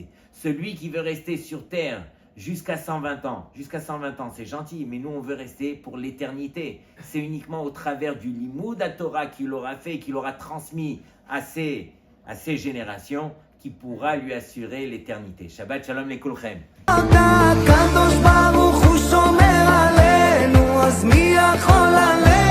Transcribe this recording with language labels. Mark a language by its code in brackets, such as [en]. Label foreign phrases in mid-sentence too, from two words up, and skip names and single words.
[fr] Celui qui veut rester sur terre jusqu'à 120 ans, c'est gentil, mais nous on veut rester pour l'éternité. C'est uniquement au travers du limoud à Torah qu'il aura fait, qu'il aura transmis à ses générations, qui pourra lui assurer l'éternité. [he] שבת שלום לכולכם. הקדוש ברוך הוא שומר עלינו, אז מי יכול עלינו?